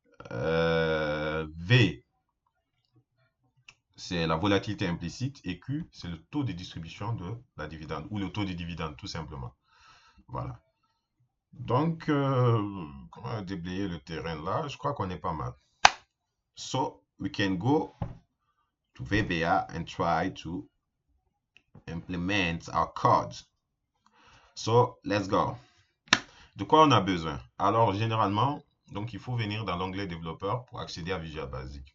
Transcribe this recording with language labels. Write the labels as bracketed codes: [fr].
[fr] V, c'est la volatilité implicite. Et Q, c'est le taux de distribution de la dividende, ou le taux de dividende, tout simplement. Voilà. Donc, comment déblayer le terrain là? Je crois qu'on est pas mal. [en] So, we can go to VBA and try to implement our code. So, let's go. [fr] De quoi on a besoin? Alors, généralement, donc il faut venir dans l'onglet développeur pour accéder à Visual Basic.